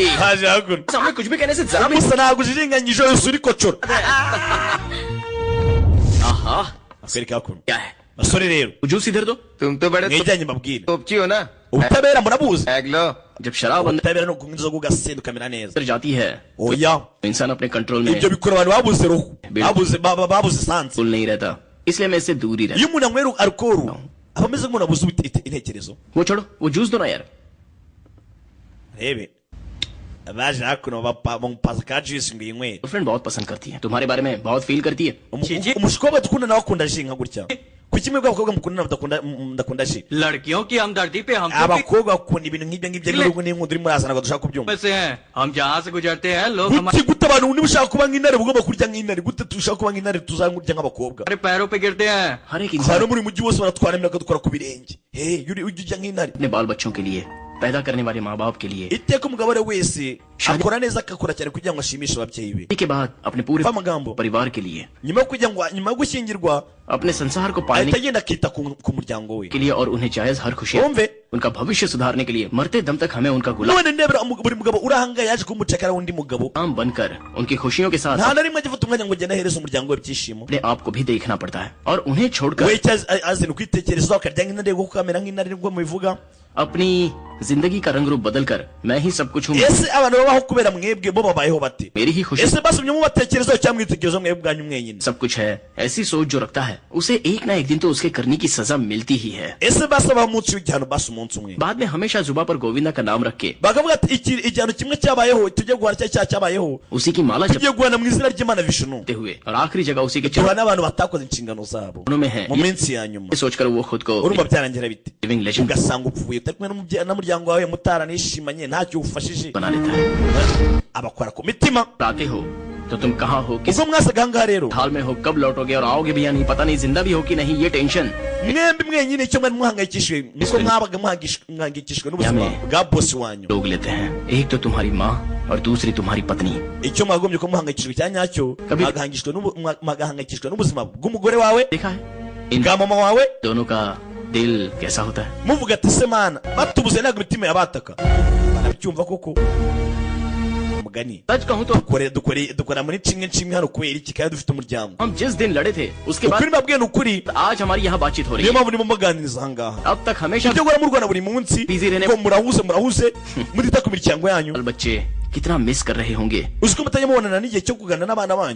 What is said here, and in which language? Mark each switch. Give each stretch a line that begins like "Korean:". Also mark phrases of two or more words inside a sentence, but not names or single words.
Kinyarwanda: Haje hakuno.
Hindi: सामने कुछ भी कहने से जरा भी.
Kinyarwanda: Musa ntabwo ujijinganyije yose uri kocora.
Hindi: आहा
Kinyarwanda: Akwereka hakuno.
Hindi: क्या है.
Kinyarwanda: Basore rero.
Hindi: जूस इधर दो. तुम तो बड़े
Kinyarwanda: Mwijyanye mbabwire.
Hindi: तोपची हो ना
Kinyarwanda: Ubutabera murabuzi.
Hindi: एगलो जब शराब अंदर
Kinyarwanda: Ubutabera no kunywa inzoga ugasinda ukamera neza.
Hindi: जाती है
Kinyarwanda: Oya.
Hindi: तो इंसान अपने कंट्रोल में
Kinyarwanda: Ibyo bikora abantu babuze roho. Babuze sanse.
Hindi: फुल नहीं रहता. इसलिए मैं इससे दूर ही रहता.
Kinyarwanda: Iyo umuntu anywera alcohol aba ameze nk'umuntu abuze intekerezo.
Hindi: वो छोड़ो वो जूस दो ना यार.
Kinyarwanda: Rebe. Baje hakuno bamupaza ka juice ngo yinywe.
Hindi: फ्रेंड बहुत पसंद करती है तुम्हारे बारे में बहुत फील करती है.
Kinyarwanda: Umushikoba dukunda nawe akunda ji nka gutya. Kuki mwebwe abakobwa mukunda ndakunda ji?
Hindi: लड़कियों की हमदर्दी पे हम
Kinyarwanda: Abakobwa bakunda ibintu nk'ibyo n'urugo n'inkundo uri murazana ngo dushaka kubyumva.
Hindi: से हैं हम जहाँ से गुजरते हैं लोग
Kinyarwanda: Kuki gute abantu niba ushaka kuba nk'intare ugomba kurya nk'intare gute tushaka kuba nk'intare tuzangurya nk'abakobwa.
Hindi: हमारे पैरों पे गिरते हैं. हर एक
Kinyarwanda: Hano
Hindi: इंसान
Kinyarwanda: muri mujyi wose baratwara imyaka dukora ku birenge. Ujya urya nk'intare.
Hindi: अपने बाल बच्चों के लिए पैदा करने वाले माँ बाप के लिए
Kinyarwanda: Iteka umugabo ari wese akora neza akakora cyane kugira ngo ashimishe ababyeyi be.
Hindi: के बाद अपने पूरे
Kinyarwanda: Fa amagambo.
Hindi: परिवार के लिए
Kinyarwanda: Nyuma yo gushyingirwa
Hindi: अपने संसार को पालने
Kinyarwanda: ahita agenda akita ku muryango we.
Hindi: के लिए और उन्हें जायज हर खुशी
Kinyarwanda: Wumve.
Hindi: उनका भविष्य सुधारने के लिए मरते दम तक हमें उनका गुलाम
Kinyarwanda: None ndebera buri mugabo urahanga yaje kumucakara undi mugabo.
Hindi: बनकर उनकी खुशियों के साथ
Kinyarwanda: Nta na rimwe agifata umwanya ngo agende ahereze umuryango we ibyishimo.
Hindi: अपने आप को भी देखना पड़ता है और उन्हें
Kinyarwanda: We
Hindi: छोड़कर
Kinyarwanda: azina ukwitekerezaho akarya nk'intare kuko kamera nk'intare nibwo mubivuga.
Hindi: अपनी जिंदगी का रंग रूप बदलकर मैं ही सब कुछ हूँ।
Kinyarwanda: ese abantu babaho kubera mwebwe bo babayeho bate?
Hindi: मेरी ही खुशी
Kinyarwanda: ese basomye mu batekerezo cyangwa mwitekerezo mwebwe bwanyu mwenyine?
Hindi: सब कुछ है। ऐसी सोच जो रखता है उसे एक ना एक दिन तो उसके करने की सजा मिलती ही है।
Kinyarwanda: ese basaba umunsi w'igihano basi umunsi umwe
Hindi: बाद में हमेशा जुबा पर गोविंदा का नाम रख के
Kinyarwanda: bakavuga ati igihano kimwe cyabayeho tujye guhana cya cyabayeho
Hindi: उसी की माला
Kinyarwanda: tujye guhana mu izina ry'Imana Vishnu
Hindi: जपते हुए और आखिरी जगह उसी के
Kinyarwanda: tuhana
Hindi: चरणों
Kinyarwanda: n'abantu batakoze inshingano zabo
Hindi: में है।
Kinyarwanda: mu minsi ya nyuma
Hindi: ये सोचकर वो खुद को
Kinyarwanda: urumva byarangira biti
English: living legend
Kinyarwanda: ugasanga upfuye utari kumwe n'umuryango wawe mutaranishimanye ntacyo ufashije
Hindi: बना लेता है।
Kinyarwanda: abakora ku mitima
Hindi: आते हो तो तुम कहाँ हो, किस
Kinyarwanda: ubwo mwasaga ahangaha rero
Hindi: हाल में हो, कब लौटोगे और आओगे भी या नहीं पता नहीं, जिंदा भी हो कि नहीं, ये टेंशन
Kinyarwanda: mwembi mwenyine icyo mwari muhangayikishijwe niko mwabaga muhangayikishijwe n'ubuzima bwa bosi wanyu
Hindi: लोग लेते हैं। एक तो तुम्हारी माँ और दूसरी तुम्हारी पत्नी।
Kinyarwanda: icyo mwagombye ko muhangayikishijwe cya nyacyo mwagahangayikishijwe n'ubuzima bw'umugore wawe
Hindi: देखा है इन
Kinyarwanda: bwa mama wawe
Hindi: दोनों का दिल कैसा होता है।
Kinyarwanda: muvuga ati se mana batubuze ntabwo imitima yabataka barabyumva koko umugani
Hindi: सच कहूँ तो
Kinyarwanda: dukora muri kimwe hano kubera iki kandi dufite umuryango
Hindi: हम जिस दिन लड़े थे उसके बाद
Kinyarwanda: ukuri mbabwiye ni ukuri
Hindi: आज हमारी यहाँ बातचीत हो रही
Kinyarwanda: niyo
Hindi: है।
Kinyarwanda: mpamvu ndimo muganiriza ahangaha
Hindi: अब तक हमेशा
Kinyarwanda: ibyo gukora murwana buri munsi
Hindi: Busy रहने-
Kinyarwanda: ko murahuze mutita ku miryango yanyu
Hindi: बाल बच्चे कितना मिस कर रहे होंगे।
Kinyarwanda: uzi ko mutajya mubonana n'igihe cyo kuganira n'abana banyu